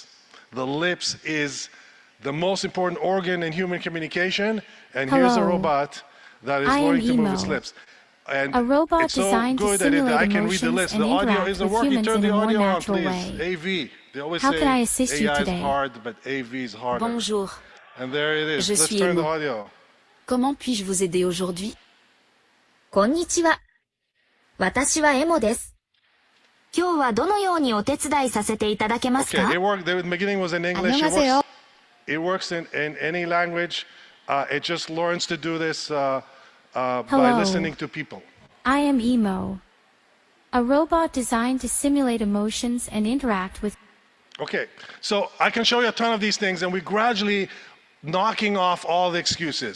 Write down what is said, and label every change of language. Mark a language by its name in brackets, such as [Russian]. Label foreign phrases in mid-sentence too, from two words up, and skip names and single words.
[English] The lips is the most important organ in human communication, and here's a robot that is learning to move its lips. And a robot it's so designed good to at it that simulate I can read the emotions list. and The audio interact isn't with working. humans Turn in the a more audio on, natural please. way. AV. They always How say can I assist you AI today? is hard, but AV is harder. [French] Bonjour, [English] And there it is. [French] Je [English] Let's [French] suis [English] turn the [French] Emo. [English] audio. [French] comment puis-je vous aider aujourd'hui? [Japanese] こんにちは。私はエモです。今日はどのようにお手伝いさせていただけますか [English] Okay, it worked. The beginning was in English. [Korean] 안녕하세요. [English] It works in any language. It just learns to do this by Hello. listening to people. I am Emo, a robot designed to simulate emotions and interact with. Okay, so I can show you a ton of these things, and we're gradually knocking off all the excuses.